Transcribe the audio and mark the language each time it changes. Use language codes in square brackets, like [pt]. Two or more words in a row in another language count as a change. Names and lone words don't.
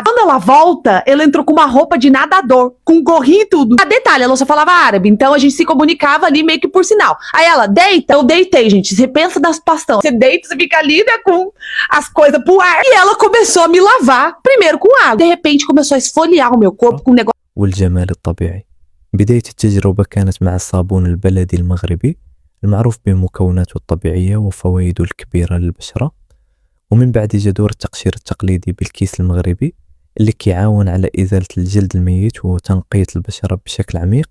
[pt] Quando ela volta, ela entrou com uma roupa de nadador, com um gorrinho e tudo. A detalhe, ela só falava árabe, então a gente se comunicava ali meio que por sinal. Aí ela, deita, eu deitei, gente. Você pensa das pastão. Você deita, você fica ali, né, com as coisas pro ar. E ela começou a me lavar, primeiro com água. De repente começou a esfoliar o meu corpo com um negócio. [ar] والجمال الطبيعي. بداية التجربة كانت مع الصابون البلدي المغربي المعروف بمكوناته الطبيعية وفوائده الكبيرة للبشرة، ومن بعد جا دور التقشير التقليدي بالكيس المغربي اللي كيعاون على إزالة الجلد الميت وتنقية البشرة بشكل عميق.